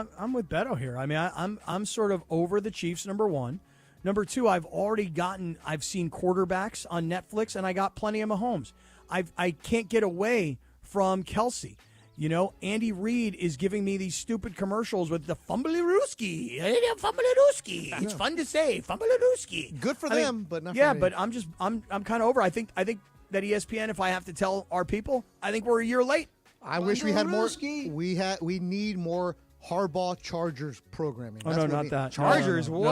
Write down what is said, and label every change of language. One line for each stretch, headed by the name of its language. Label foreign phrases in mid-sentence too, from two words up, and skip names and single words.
English: I'm with Beto here. I mean, I'm sort of over the Chiefs, number one. Number two, I've seen quarterbacks on Netflix, and I got plenty of Mahomes. I can't get away from Kelsey. You know, Andy Reid is giving me these stupid commercials with the fumbly-rooski. Fumbly-rooski. It's fun to say, fumbly-rooski. Good for them, but not for me. but I'm kind of over. I think that ESPN, if I have to tell our people, I think we're a year late. I wish we had more. We need more Harbaugh Chargers programming. Oh, That's no, what we not need. that. Chargers, No,